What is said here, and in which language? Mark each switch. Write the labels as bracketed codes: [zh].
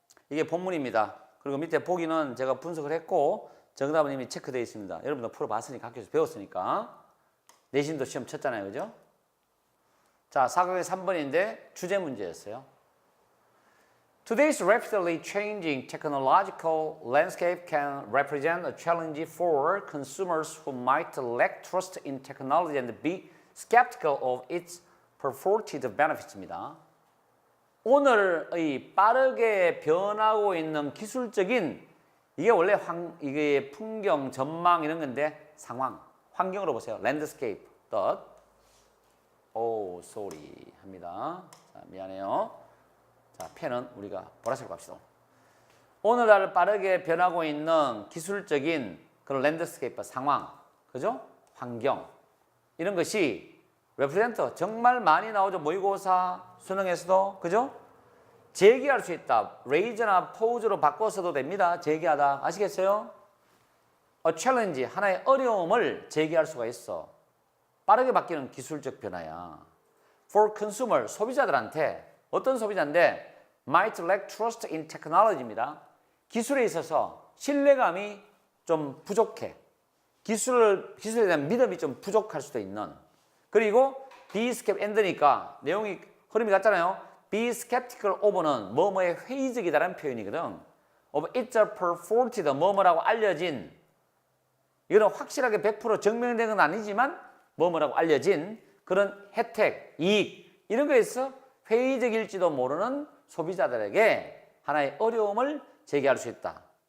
[ko] 이게 본문입니다. 그리고 밑에 보기는 제가 분석을 했고 정답은 이미 체크되어 있습니다. 여러분도 풀어봤으니까 학교에서 배웠으니까 내신도 시험 쳤잖아요. 그죠? 자, 4강의 3번인데 주제 문제였어요. [en] Today's rapidly changing technological landscape can represent a challenge for consumers who might lack trust in technology and be skeptical of its purported benefits입니다. [ko] 오늘의 빠르게 변하고 있는 기술적인 이게 원래 이게 풍경, 전망 이런 건데 상황, 환경으로 보세요. 랜드스케이프. sorry 합니다. 자, 미안해요. 자, 펜은 우리가 보라색으로 갑시다. 오늘날 빠르게 변하고 있는 기술적인 그런 랜드스케이프 상황, 그죠? 환경 이런 것이 레프레젠트 정말 많이 나오죠. 모의고사, 수능에서도 그죠? 제기할 수 있다. 레이저나 포즈로 바꿔서도 됩니다. 제기하다. 아시겠어요? [en] A challenge, [ko] 하나의 어려움을 제기할 수가 있어. 빠르게 바뀌는 기술적 변화야. [en] For consumer, [ko] 소비자들한테 어떤 소비자인데 [en] might lack trust in technology입니다. [ko] 기술에 있어서 신뢰감이 좀 부족해. 기술에 대한 믿음이 좀 부족할 수도 있는. 그리고 [en] be skeptical and [ko] 니까 내용이 흐름이 같잖아요. [en] be skeptical of [ko] 는 뭐뭐에 회의적이다라는 표현이거든. [en] of it's purported [ko] 뭐뭐라고 알려진 이거는 확실하게 100% 증명된 건 아니지만 뭐뭐라고 알려진 그런 혜택, 이익 이런 거에서 회의적일지도 모르는 소비자들에게 하나의 어려움을 제기할 수 있다.